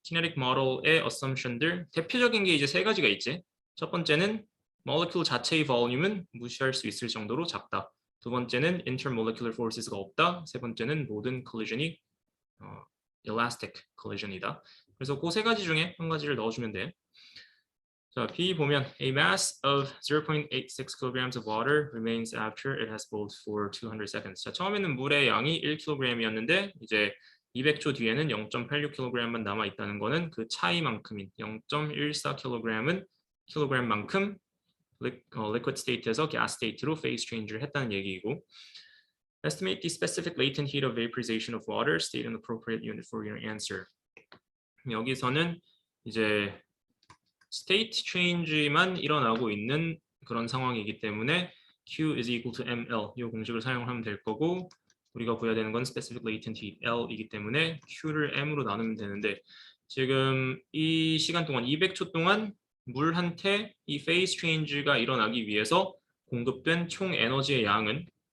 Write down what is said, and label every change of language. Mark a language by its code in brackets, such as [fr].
[ko] kinetic model의 assumption들 대표적인 게 이제 세 가지가 있지. 첫 번째는 molecule 자체의 볼륨은 무시할 수 있을 정도로 작다. 두 번째는 intermolecular forces가 없다. 세 번째는 모든 collision이 elastic collision이다. 그래서 그 세 가지 중에 한 가지를 넣어주면 돼. 자, B 보면 [en] a mass of 0.86 kilograms of water remains after it has boiled for 200 seconds. [ko] 자, 처음에는 물의 양이 1kg이었는데 이제 200초 뒤에는 0.86kg만 남아 있다는 거는 그 차이만큼인 0.14kg은 킬로그램만큼 liquid state에서 gas state로 phase change를 했다는 얘기이고 [en] estimate the specific latent heat of vaporization of water, state an appropriate unit for your answer. [ko] 여기서는 이제 state change만 일어나고 있는 그런 상황이기 때문에 Q is equal to ML 이 공식을 사용하면 될 거고 우리가 구해야 되는 건 specific latent heat L이기 때문에 Q를 M으로 나누면 되는데 지금 이 시간 동안 200초 동안 물한테 이 phase change가 일어나기 위해서 공급된 총 에너지의 양은